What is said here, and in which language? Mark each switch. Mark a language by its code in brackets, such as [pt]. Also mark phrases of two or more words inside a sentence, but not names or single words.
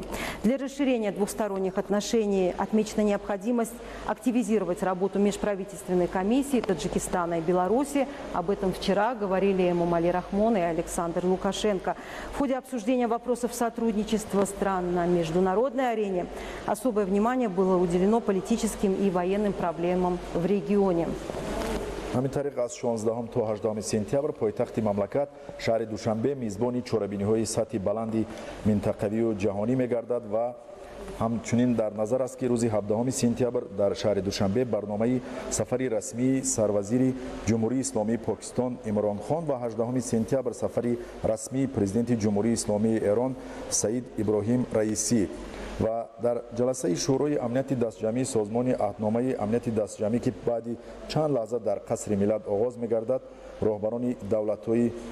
[ru] Для расширения двухсторонних отношений отмечена необходимость активизировать работу межправительственной комиссии Таджикистана и Беларуси. Об этом вчера говорили Эмомали Рахмон и Александр Лукашенко. В ходе обсуждения вопросов сотрудничества стран на международной арене особое внимание было уделено политическим и военным проблемам в регионе. [tg] ҳамин тариқ аз 16 то 18 сентябр пойтахти мамлакат шаҳри Душанбе мизбони чорабиниҳои сатҳи баланди минтақавию ҷаҳонӣ мегардад ва ҳамчунин дар назар аст ки рӯзи 17 сентябр дар шаҳри Душанбе барномаи сафари расмии сарвазири ҷумҳурии исломии Покистон Имрон Хон ва 18 сентябр сафари расмии президенти ҷумҳурии исломии Эрон Саид Иброҳим Раисӣ ва дар ҷаласаи шӯрои амнияти дастҷамъии созмони аҳдномаи амнияти дастҷамъӣ ки баъди чанд лаҳза дар қасри миллат оғоз мегардад роҳбарони давлатҳои